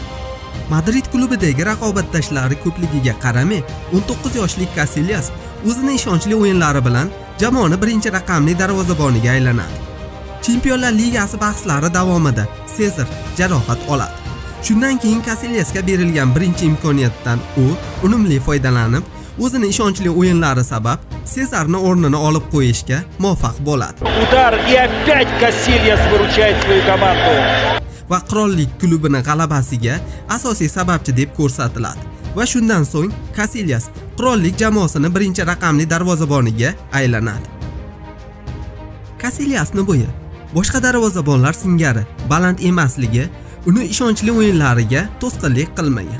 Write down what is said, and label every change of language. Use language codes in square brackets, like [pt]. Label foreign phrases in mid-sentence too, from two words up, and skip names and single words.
[uz] Madrid klubidagi raqobatdoshlari ko'pligiga qaramay, 19 yoshli Casillas o'zining ishonchli o'yinlari bilan jamoani birinchi raqamli darvozaboniga aylanadi. Chempionlar Ligasi bahslari davomida Sezar jarohat oladi. Shundan keyin Casillasga berilgan birinchi imkoniyatdan u unumli foydalanib, o'zining ishonchli o'yinlari sabab Sezarning o'rnini olib qo'yishga muvaffaq bo'ladi. [ru] Udar и опять Casillas выручает свою команду. [uz] Va qirollik klubining g'alabasiga asosiy sababchi deb ko'rsatiladi. Va shundan so'ng Casillas qirollik jamoasining birinchi raqamli darvozaboniga aylanadi. Casillasning bo'yi boshqa darvozabonlar singari baland emasligi uni ishonchli o'yinlariga to'sqinlik qilmagan.